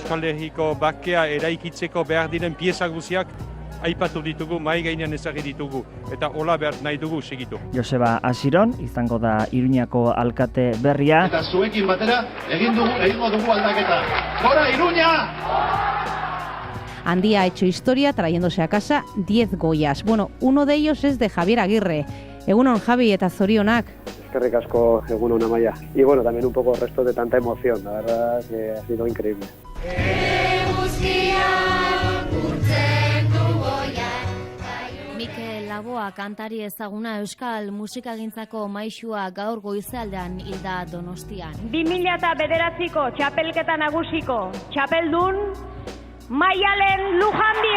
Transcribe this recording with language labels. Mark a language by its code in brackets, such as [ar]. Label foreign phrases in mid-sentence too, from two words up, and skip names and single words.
[eu] Euskal Herriko bakea eraikitzeko behar diren pieza guztiak aipatu ditugu, mai gainean ezagri ditugu, eta hola behar nahi dugu segitu. Joseba Asiron, izango da Iruñako alkate berria. Eta zuekin batera egingo dugu aldaketa. Gora Iruña! [es] Andía ha hecho historia trayéndose a casa 10 Goyas. Bueno, uno de ellos es de Javier Aguirre. [eu] Egunon, Javi, eta zorionak. Eskerrik asko, egunon Amaia. [es] Y bueno, también un poco resto de tanta emoción, la verdad que ha sido increíble. [eu] Mikel Laboa kantari ezaguna Euskal musikagintzako maisua gaur goizealdean hilda Donostian. 2009ko txapelketa nagusiko txapeldun Maialen Lujanbio!